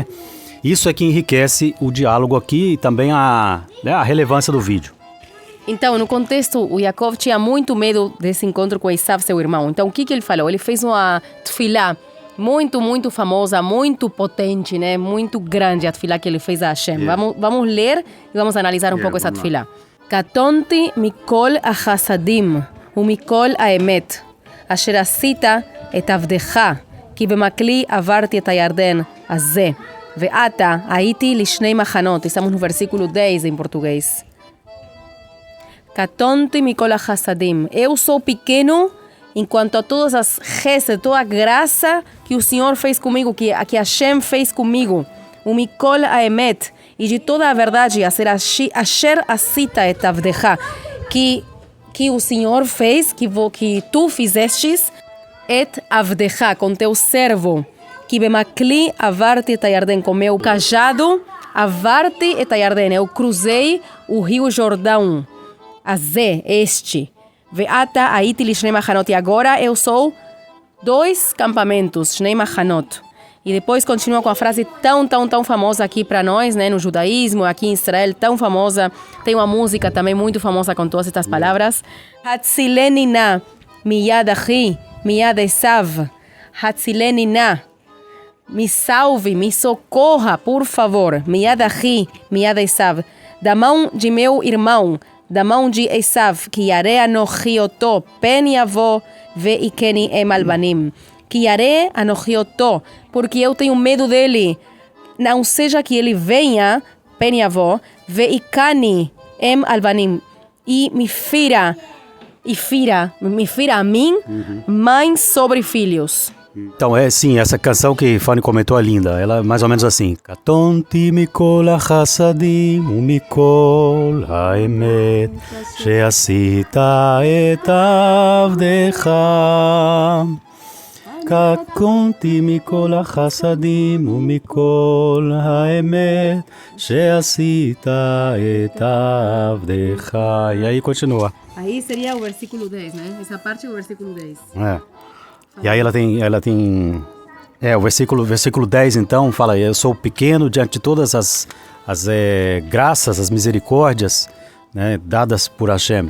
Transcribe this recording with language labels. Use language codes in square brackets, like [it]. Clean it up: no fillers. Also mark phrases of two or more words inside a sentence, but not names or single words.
[pt] Isso é que enriquece o diálogo aqui e também a relevância do vídeo. Então, no contexto, o Yaakov tinha muito medo desse encontro com Esav, seu irmão. Então, o que ele falou? Ele fez uma tefilá muito, muito famosa, muito potente, né? Muito grande a tefilá que ele fez a Hashem. Vamos ler e vamos analisar um pouco essa tefilá. [he] קטנתי מכל החסדים ומכל האמת אשר עשית את עבדך כי במקלי עברתי את הירדן הזה ועתה הייתי לשני מחנות. [pt] Estamos no versículo 10 em português. [he] קטנתי מכל החסדים. [pt] Eu sou pequeno enquanto a todas as gesed, toda a graça que o Senhor fez comigo, que Hashem fez comigo. [he] ומכל האמת. [pt] E de toda a verdade, [he] אשר עשית את עבדך, [pt] que o Senhor fez, que tu fizestes, [he] את עבדך, [pt] com teu servo, que [he] במקלי עברתי את הירדן, [pt] com meu cajado, [he] עברתי את הירדן, [pt] eu cruzei o rio Jordão, azé, este, [he] ועתה הייתי לשני מחנות, [pt] e agora eu sou 2 campamentos, [he] שני מחנות. [pt] E depois continua com a frase tão famosa aqui para nós, né, no judaísmo, aqui em Israel, tão famosa. Tem uma música também muito famosa com todas estas palavras. [he] הצילני נא מיד אחי מיד עשו. הצילני נא. [pt] Me salve, me socorra, por favor. [he] מיד אחי מיד עשו. [pt] Da mão de meu irmão, da mão de Esav, que [he] ירא אנכי אתו פן יבוא והכני אם על בנים. Que ירא אנכי אתו, [pt] porque eu tenho medo dele. Não seja que ele venha, [he] פן יבוא, והכני אם על בנים, [pt] e me fira a mim, mãe sobre filhos. Então, sim, essa canção que Fanny comentou é linda. Ela é mais ou menos assim. [he] קטנתי מכל החסדים ומכל האמת שעשית את עבדך. קטנתי מכל החסדים ומכל האמת שעשית את עבדך. [pt] E aí continua. Aí seria o versículo 10, né? Essa parte é o versículo 10. E aí ela tem o versículo 10 então fala, eu sou pequeno diante de todas as graças, as misericórdias, né, dadas por Hashem.